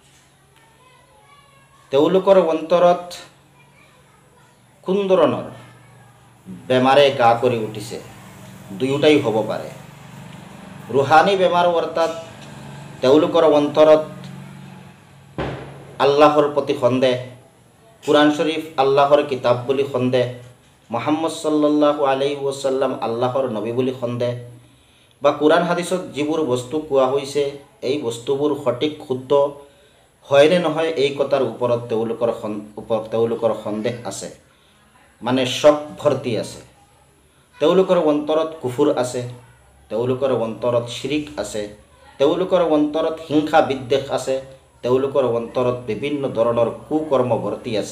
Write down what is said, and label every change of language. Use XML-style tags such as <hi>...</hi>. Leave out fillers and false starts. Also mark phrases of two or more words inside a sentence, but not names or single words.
<as>তেওঁলোকৰ অন্তৰত কোন ধৰণৰ বেমাৰে গা কৰি উঠিছে, দুয়োটাই হ'ব পাৰে। ৰুহানী বেমাৰ অৰ্থাৎ তেওঁলোকৰ অন্তৰত আল্লাহৰ প্ৰতি সন্দেহ, কুৰাণ শৰীফ আল্লাহৰ কিতাপ বুলি সন্দেহ, মুহাম্মদ</as> <ar>صلى الله عليه وسلم</ar> <as>আল্লাহৰ নবী বুলি সন্দেহ, বা কুৰাণ হাদিছত যিবোৰ বস্তু কোৱা হৈছে এই বস্তুবোৰ সঠিক শুদ্ধ হয় নে নহয় এই কথাৰ ওপৰত তেওঁলোকৰ সন্দেহ আছে, মানে শক ভৰ্তি আছে। তেওঁলোকৰ অন্তৰত কুফুৰ আছে, তেওঁলোকৰ অন্তৰত শিৰিক আছে, তেওঁলোকৰ অন্তৰত হিংসা বিদ্বেষ আছে, তেওঁলোকৰ অন্তৰত বিভিন্ন ধৰণৰ কুকৰ্ম ভৰ্তি আছে।</as>